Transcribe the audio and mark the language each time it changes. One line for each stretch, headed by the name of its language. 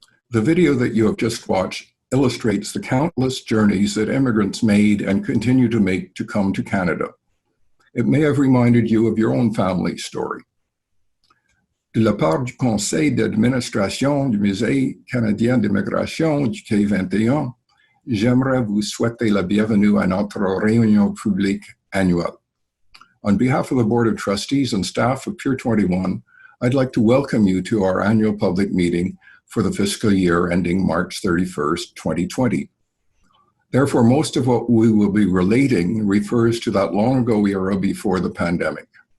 English: The video that you have just watched illustrates the countless journeys that immigrants made and continue to make to come to Canada. It may have reminded you of your own family story.
French: De la part du Conseil d'administration du Musée canadien d'immigration du Quai 21, j'aimerais vous souhaiter la bienvenue à notre réunion publique annuelle.
English: On behalf of the Board of Trustees and staff of Pier 21, I'd like to welcome you to our annual public meeting for the fiscal year ending March 31st, 2020. Therefore, most of what we will be relating refers to that long ago era before the pandemic.